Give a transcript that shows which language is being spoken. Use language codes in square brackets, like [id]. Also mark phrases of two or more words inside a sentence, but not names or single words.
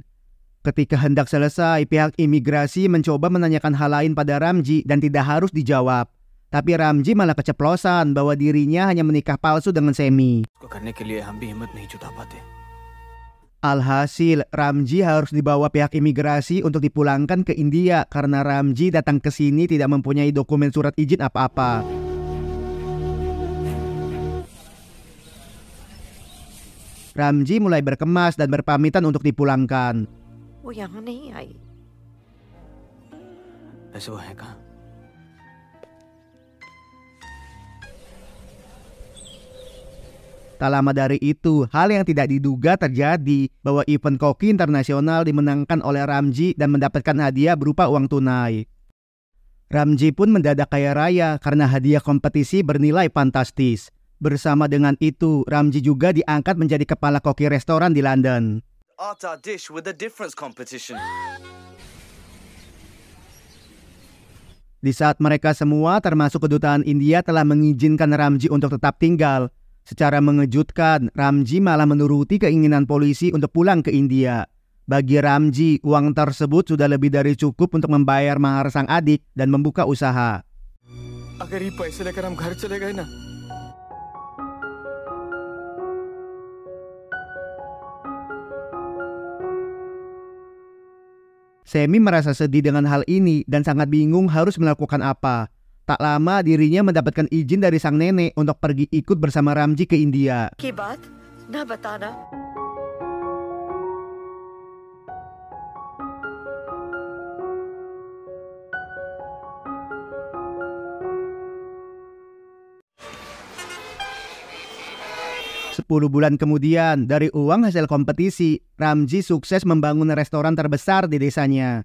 [id] Ketika hendak selesai, pihak imigrasi mencoba menanyakan hal lain pada Ramji dan tidak harus dijawab. Tapi Ramji malah keceplosan bahwa dirinya hanya menikah palsu dengan Semi. [hi] को करने के लिए हम भी हिम्मत नहीं जुटा पाते। [id] Alhasil, Ramji harus dibawa pihak imigrasi untuk dipulangkan ke India karena Ramji datang ke sini tidak mempunyai dokumen surat izin apa-apa. Ramji mulai berkemas dan berpamitan untuk dipulangkan. [hi] वो यहाँ नहीं आई। ऐसे वो है कहाँ? [id] Tak lama dari itu, hal yang tidak diduga terjadi bahwa event koki internasional dimenangkan oleh Ramji dan mendapatkan hadiah berupa uang tunai. Ramji pun mendadak kaya raya karena hadiah kompetisi bernilai fantastis. Bersama dengan itu, Ramji juga diangkat menjadi kepala koki restoran di London. [en] Art our dish with a difference competition. [id] Di saat mereka semua termasuk kedutaan India telah mengizinkan Ramji untuk tetap tinggal, secara mengejutkan Ramji malah menuruti keinginan polisi untuk pulang ke India. Bagi Ramji, uang tersebut sudah lebih dari cukup untuk membayar mahar sang adik dan membuka usaha. [hi] अगर ये पैसे लेकर हम घर चले गए ना, [id] Semi merasa sedih dengan hal ini dan sangat bingung harus melakukan apa. Tak lama dirinya mendapatkan izin dari sang nenek untuk pergi ikut bersama Ramji ke India. [hi] की बात ना बताना। [id] Sepuluh bulan kemudian, dari uang hasil kompetisi, Ramji sukses membangun restoran terbesar di desanya.